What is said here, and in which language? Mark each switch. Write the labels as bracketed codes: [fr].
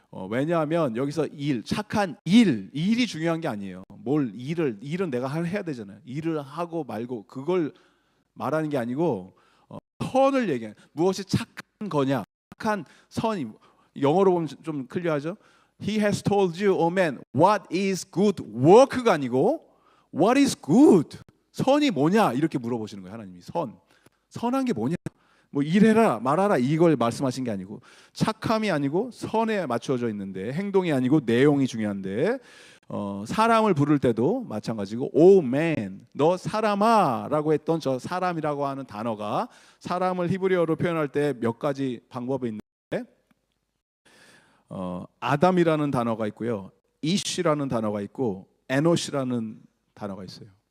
[ko] 왜냐하면 여기서 착한 일이 중요한 게 아니에요. 일은 내가 해야 되잖아요. 일을 하고 말고 그걸 말하는 게 아니고 선을 얘기해. 무엇이 착한 거냐? 착한 선이 영어로 보면 좀 클리어하죠? [en] He has told you, O man, what is good work가 [ko] 아니고 [en] what is good. [ko] 선이 뭐냐? 이렇게 물어보시는 거예요. 하나님이 선한 게 뭐냐? 뭐 일해라 말하라 이걸 말씀하신 게 아니고 착함이 아니고 선에 맞춰져 있는데 행동이 아니고 내용이 중요한데 사람을 부를 때도 마찬가지고 [en] Oh man, [ko] 너 사람아 라고 했던 저 사람이라고 하는 단어가 사람을 히브리어로 표현할 때 몇 가지 방법이 있는데 아담이라는 단어가 있고요, 이시라는 단어가 있고 에노시라는 단어가 있어요.